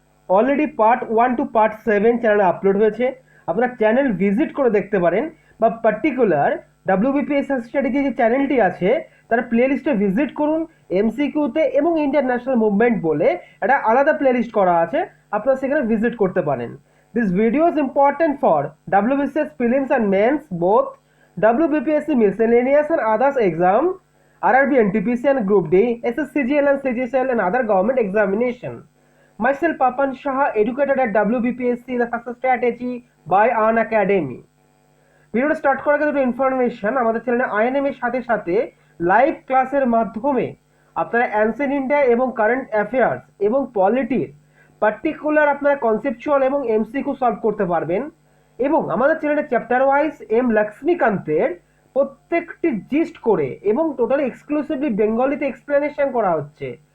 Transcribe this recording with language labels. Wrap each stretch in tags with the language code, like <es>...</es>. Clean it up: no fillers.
<bn>Already part 1 two part 7 চ্যানেলে upload হয়েছে, আপনারা চ্যানেল ভিজিট করে দেখতে পারেন বা পার্টিকুলার WBPSC सक्सेस স্ট্র্যাটেজি যে চ্যানেলটি আছে তার প্লেলিস্টে ভিজিট করুন। এমসিকিউতে এবং ইন্ডিয়ান ন্যাশনাল মুভমেন্ট বলে একটা আলাদা প্লেলিস্ট করা আছে, আপনারা সেখানে ভিজিট করতে পারেন।</bn> <en>This video is important for WBCS prelims and mains, both WBPSC miscellaneous and others exam, RRB NTPC and Group D, SSCGL and CGCL and other government examination. Myself Papan Shah, educated at WBPSC, the success strategy by An Academy.</en> <bn>ভিডিওটা start করার আগে দুটো information. আমাদের চ্যানেলে INM এর সাথে সাথে live ক্লাসের মাধ্যমে আপনারা অ্যানসিয়েন্ট ইন্ডিয়া এবং কারেন্ট অ্যাফেয়ার্স এবং পলিটির পার্টিকুলার আপনারা কনসেপচুয়াল এবং এমসিকিউ সলভ করতে পারবেন। এবং আমাদের চ্যানেলে চ্যাপ্টার ওয়াইজ এম লক্ষ্মীকান্তের প্রত্যেকটি জিস্ট করে এবং টোটালি এক্সক্লুসিভলি বেঙ্গলিতে এক্সপ্লেনেশন করা হচ্ছে।</bn>